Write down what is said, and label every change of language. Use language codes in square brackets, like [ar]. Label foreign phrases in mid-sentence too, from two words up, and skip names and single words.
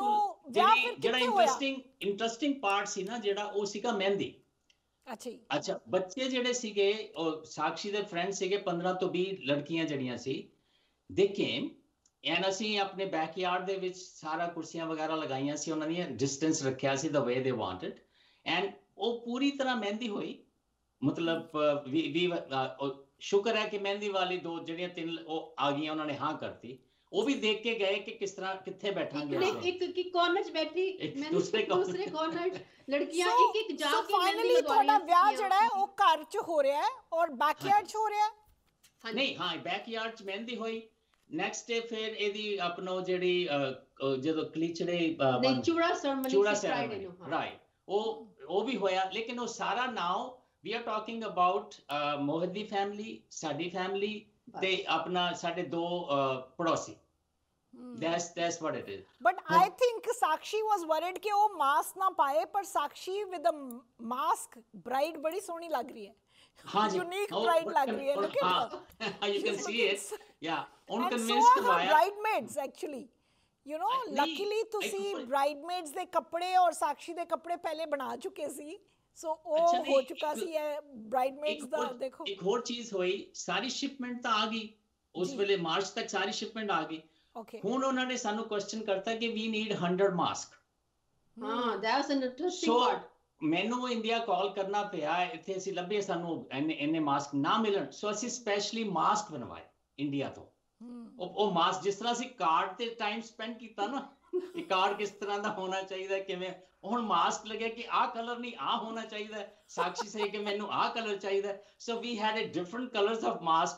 [pa] ਜਿਹੜਾ ਇੰਟਰਸਟਿੰਗ ਪਾਰਟ ਸੀ ਨਾ ਜਿਹੜਾ, ਉਹ ਸੀਗਾ ਮਹਿੰਦੀ। ਅੱਛਾ, ਬੱਚੇ ਜਿਹੜੇ ਸੀਗੇ ਉਹ ਸਾਕਸ਼ੀ ਦੇ ਫਰੈਂਡ ਸੀਗੇ, 15 ਤੋਂ 20 ਲੜਕੀਆਂ ਜਿਹੜੀਆਂ ਸੀ, [en] they came [pa] ਐਂਡ ਅਸੀਂ ਆਪਣੇ ਬੈਕਯਾਰਡ ਦੇ ਵਿੱਚ ਸਾਰਾ ਕੁਰਸੀਆਂ ਵਗੈਰਾ ਲਗਾਈਆਂ ਸੀ, ਉਹਨਾਂ ਦੀਆਂ ਡਿਸਟੈਂਸ ਰੱਖਿਆ ਸੀ [en] the way they wanted, [pa] ਐਂਡ ਉਹ ਪੂਰੀ ਤਰ੍ਹਾਂ ਮਹਿੰਦੀ ਹੋਈ। ਮਤਲਬ ਸ਼ੁਕਰ ਹੈ ਕਿ ਮਹਿੰਦੀ ਵਾਲੀ 2 ਜਿਹੜੀਆਂ 3 ਉਹ ਆ ਗਈਆਂ, ਉਹਨਾਂ ਨੇ ਹਾਂ ਕਰਤੀ। ਉਹ ਵੀ ਦੇਖ ਕੇ ਗਏ ਕਿ ਕਿਸ ਤਰ੍ਹਾਂ ਕਿੱਥੇ ਬੈਠਾਂਗੇ। ਇੱਕ ਕੋਰਨਰ 'ਚ ਬੈਠੀ, ਦੂਸਰੇ ਕੋਰਨਰ 'ਚ ਲੜਕੀਆਂ ਇੱਕ ਜਾ ਕੇ ਫਾਈਨਲੀ ਤੁਹਾਡਾ ਵਿਆਹ ਜਿਹੜਾ ਹੈ ਉਹ ਘਰ 'ਚ ਹੋ ਰਿਹਾ ਹੈ ਔਰ ਬੈਕਯਾਰਡ 'ਚ ਹੋ ਰਿਹਾ ਹੈ? ਨਹੀਂ, ਹਾਂ, ਬੈਕਯਾਰਡ 'ਚ ਮਹਿੰਦੀ ਹੋਈ। [en] next day [pa] ਫਿਰ ਇਹਦੀ ਆਪਣਾ ਜਿਹੜੀ ਜਦੋਂ ਕਲੀਚੜੇ ਨਹੀਂ ਚੂੜਾ ceremony ਚੂੜਾ ਸੀ Friday ceremony, ਨੂੰ, ਹਾਂ। right, ਉਹ ਵੀ ਹੋਇਆ, ਲੇਕਿਨ ਉਹ ਸਾਰਾ [en] now we are talking about [pa] ਮੋਹਿਤ ਦੀ ਫੈਮਿਲੀ, ਸਾਡੀ ਫੈਮਿਲੀ ਤੇ ਆਪਣਾ ਸਾਡੇ ਦੋ ਪੜੋਸੀ। [en] That's what it is. But I think Sakshi was worried [hi] कि वो mask ना पाए, पर [en] Sakshi with a mask bride [hi] बड़ी सोहनी लग रही है। हाँ जी, [en] Unique bride [hi] लग रही है, [en] look at her. You can see it, yeah. उन And so convince are her [hi] करवाया। [en] bridesmaids actually. You know, [hi] नहीं, [pa] luckily ਤੁਸੀਂ bridesmaids ਦੇ ਕੱਪੜੇ ਔਰ ਸਾਕਸ਼ੀ ਦੇ ਕੱਪੜੇ ਪਹਿਲੇ ਬਣਾ ਚੁੱਕੇ ਸੀ, ਸੋ ਉਹ ਹੋ ਚੁੱਕਾ ਸੀ ਇਹ bridesmaids ਦਾ। ਦੇਖੋ ਇੱਕ ਹੋਰ ਚੀਜ਼ ਹੋਈ, ਸਾਰੀ ਸ਼ਿਪਮੈਂਟ ਤਾਂ ਆ ਗਈ ਉਸ ਵੇਲੇ, ਮਾਰਚ ਤੱਕ ਸਾਰੀ ਸ਼ਿਪਮੈਂਟ ਆ ਗਈ। [en] Okay. [pa] ਹੁਣ ਉਹਨਾਂ ਨੇ ਸਾਨੂੰ ਕੁਐਸਚਨ ਕਰਤਾ ਕਿ [en] we need 100 [pa] ਮਾਸਕ। ਹਾਂ, [en] that was an interesting So part. [pa] ਮੈਨੂੰ ਇੰਡੀਆ ਕਾਲ ਕਰਨਾ ਪਿਆ, ਇੱਥੇ ਅਸੀਂ ਲੱਭੇ, ਸਾਨੂੰ ਇੰਨੇ ਮਾਸਕ ਨਾ ਮਿਲਣ, ਸੋ ਅਸੀਂ [en] specially mask [pa] ਬਣਵਾਏ ਇੰਡੀਆ ਤੋਂ। ਉਹ ਮਾਸਕ ਜਿਸ ਤਰ੍ਹਾਂ ਅਸੀਂ ਕਾਰਡ ਤੇ [en] time spend [pa] ਕੀਤਾ ਨਾ, ਕਿ ਕਾਰਡ ਕਿਸ ਤਰ੍ਹਾਂ ਦਾ ਹੋਣਾ ਚਾਹੀਦਾ, ਕਿਵੇਂ, ਹੁਣ ਮਾਸਕ ਲੱਗਿਆ ਕਿ ਆਹ ਕਲਰ ਨਹੀਂ, ਆਹ ਹੋਣਾ ਚਾਹੀਦਾ, ਸਾਕਸ਼ੀ ਸੇ ਕਿ ਮੈਨੂੰ ਆਹ ਕਲਰ ਚਾਹੀਦਾ, [en] so we had a different colors of mask.